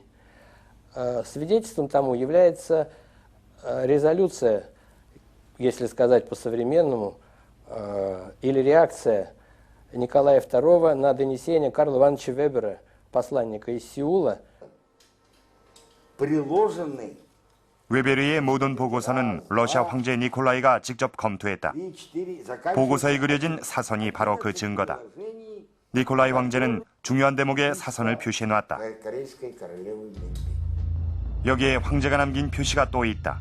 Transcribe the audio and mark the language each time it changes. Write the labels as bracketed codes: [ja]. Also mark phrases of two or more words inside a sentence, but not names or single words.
[ru] Свидетельством тому является резолюция, если сказать по-современному, или реакция Николая II на донесение Карла Ивановича Вебера, посланника из Сеула. Приложенный [ko] 웨베르의 모든 보고서는 러시아 황제 니콜라이가 직접 검토했다. 보고서에 그려진 사선이 바로 그 증거다. 니콜라이 황제는 중요한 대목에 사선을 표시해놨다. 여기에 황제가 남긴 표시가 또 있다.